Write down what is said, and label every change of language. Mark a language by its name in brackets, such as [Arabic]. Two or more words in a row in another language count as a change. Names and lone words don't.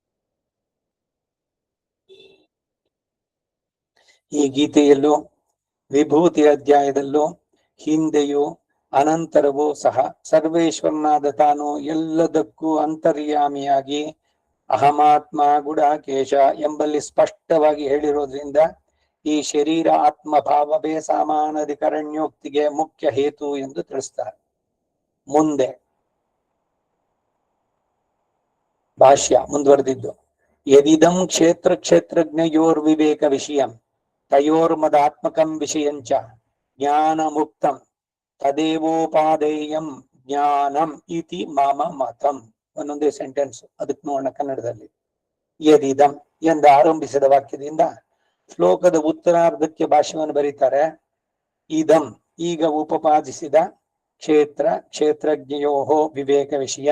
[Kannada] ಈ ಗೀತೆಯಲ್ಲೂ ವಿಭೂತಿ ಅಧ್ಯಾಯದಲ್ಲೂ ಹಿಂದೆಯೂ ಅನಂತರವೂ ಸಹ ಸರ್ವೇಶ್ವರನಾದ ತಾನು ಎಲ್ಲದಕ್ಕೂ ಅಂತರ್ಯಾಮಿಯಾಗಿ [Sanskrit] ಅಹಮಾತ್ಮ ಗುಡಾಕೇಶ [Kannada] ಎಂಬಲ್ಲಿ ಸ್ಪಷ್ಟವಾಗಿ ಹೇಳಿರೋದ್ರಿಂದ ಈ ಶರೀರ ಆತ್ಮ ಭಾವವೇ ಸಾಮಾನಾಧಿಕರಣ್ಯೋಕ್ತಿಗೆ ಮುಖ್ಯ ಹೇತು ಎಂದು ತಿಳಿಸ್ತಾರೆ. ಮುಂದೆ ಭಾಷ್ಯ ಮುಂದುವರೆದಿದ್ದು, [Sanskrit] ಯದಿದಂ ಕ್ಷೇತ್ರ ಕ್ಷೇತ್ರಜ್ಞಯೋರ್ ವಿವೇಕ ವಿಷಯಂ ತಯೋರ್ಮದಾತ್ಮಕಂ ವಿಷಯಂಚ ಜ್ಞಾನ ಮುಕ್ತಂ ತದೇವೋಪಾದೇಯಂ ಜ್ಞಾನಂ ಇತಿ ಮಮ ಮತಂ. [Kannada] ಒಂದೊಂದೇ ಸೆಂಟೆನ್ಸ್, ಅದಕ್ಕೆ ನೋಡೋಣ ಕನ್ನಡದಲ್ಲಿ. ಯದಿದಂ ಎಂದು ಆರಂಭಿಸಿದ ವಾಕ್ಯದಿಂದ ಶ್ಲೋಕದ ಉತ್ತರಾರ್ಧಕ್ಕೆ ಭಾಷ್ಯವನ್ನು ಬರೀತಾರೆ. [Sanskrit] ಇದಂ [Kannada] ಈಗ ಉಪಪಾದಿಸಿದ [Sanskrit] ಕ್ಷೇತ್ರ ಕ್ಷೇತ್ರಜ್ಞಯೋ ವಿವೇಕ ವಿಷಯಂ,